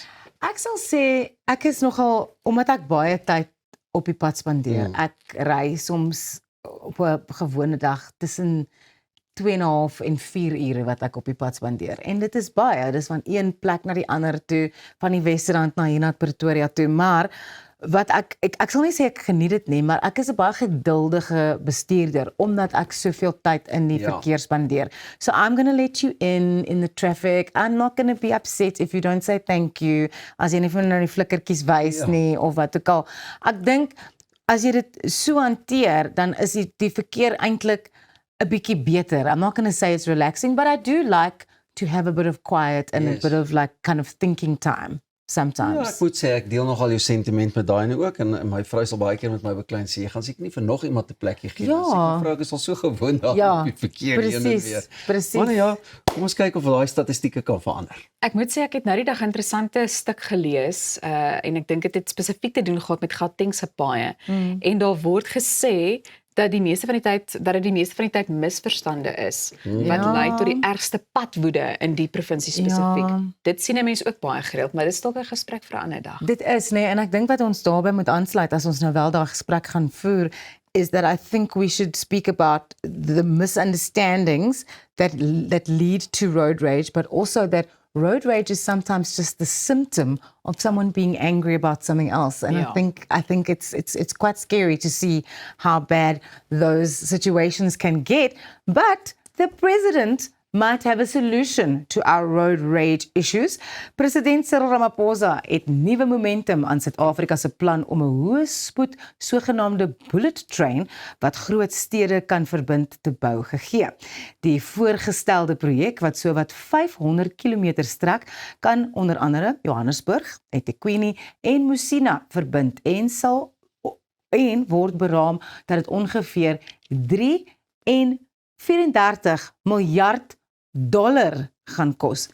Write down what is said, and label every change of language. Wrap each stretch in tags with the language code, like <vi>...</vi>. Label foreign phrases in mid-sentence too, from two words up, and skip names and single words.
<af>Ek sal sê, ek is nogal, omdat ek baie tyd op die pad spandeer, ek ry soms op 'n gewone dag tussen 2,5 en 4 ure wat ek op die pad spandeer. En dit is baie, dis van een plek na die ander toe, van die Westerrand na hier na Pretoria toe, maar wat ek sal nie sê ek geniet dit nie, maar ek is 'n baie geduldige bestuurder, omdat ek soveel tyd in die verkeer spandeer.</af> <en>So I'm going to let you in the traffic. I'm not going to be upset if you don't say thank you,</en> <af>as jy nie van die flikkertjies wys nie, of wat ook al. Ek dink, as jy dit so hanteer, dan is die verkeer eintlik 'n bietjie beter.</af> <en>I'm not going to say it's relaxing, but I do like to have a bit of quiet and a bit of like kind of thinking time sometimes.</en> <af>Ja, ek moet sê, ek deel nogal jou sentiment met daai nou ook, en my vrou sal baie keer met my beklein sê, jy gaan seker nie vir nog iemand 'n plekkie gee. My vrou is al so gewoond aan die verkeer heen en weer. Presies. Maar ja, kom ons kyk of daai statistieke kan verander. Ek moet sê, ek het nou die dag 'n interessante stuk gelees, en ek dink dit het spesifiek te doen gehad met Gautengse paaie. En daar word gesê dat die meeste van die tyd misverstande is wat lei tot die ergste padwoede in die provinsie spesifiek. Dit sien 'n mens ook baie gereeld, maar dit is dalk 'n gesprek vir 'n ander dag. Dit is, nee, en ek dink wat ons daarbey moet aansluit as ons nou wel daai gesprek gaan voer,</af> <en>is that I think we should speak about the misunderstandings that lead to road rage, but also that road rage is sometimes just the symptom of someone being angry about something else. And Yeah. I think it's quite scary to see how bad those situations can get. But the president might have a solution to our road rage issues.</en> <af>President Cyril Ramaphosa het nuwe momentum aan Suid-Afrika se plan om 'n hoë spoed sogenaamde</af> <en>bullet train</en> <af>wat groot stede kan verbind te bou gegee. Die voorgestelde projek wat sowat 500 km strek kan onder andere Johannesburg, eThekwini en Musina verbind en word beraam dat dit ongeveer 34 miljard dollar gaan kos.</af>